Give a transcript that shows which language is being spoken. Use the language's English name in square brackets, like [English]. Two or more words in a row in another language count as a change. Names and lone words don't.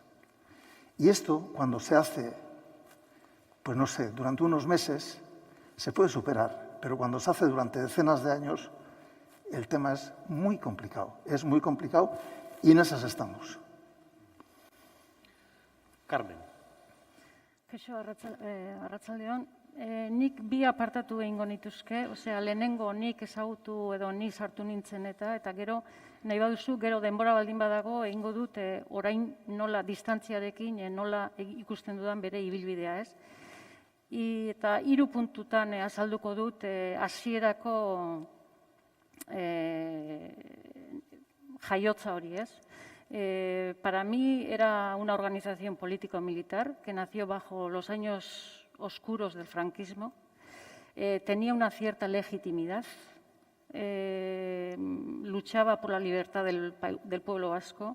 [Spanish] Y esto, cuando se hace, pues no sé, durante unos meses, se puede superar, pero cuando se hace durante decenas de años, el tema es muy complicado y en esas estamos. Carmen. [Basque] Kaixo, arratsaldeon. Nik bi apartatu egingo nituzke, osea, lehenengo nik ezagutu edo ni sartu nintzen eta gero, nahi baduzu, gero denbora baldin badago, egingo dut orain nola distantziarekin, nola ikusten dudan bere ibilbidea, ez? Eta 3 puntutan azalduko dut hasierako jaiotza hori, ez? [Spanish] Para mí era una organización político-militar que nació bajo los años oscuros del franquismo. Tenía una cierta legitimidad, luchaba por la libertad del pueblo vasco.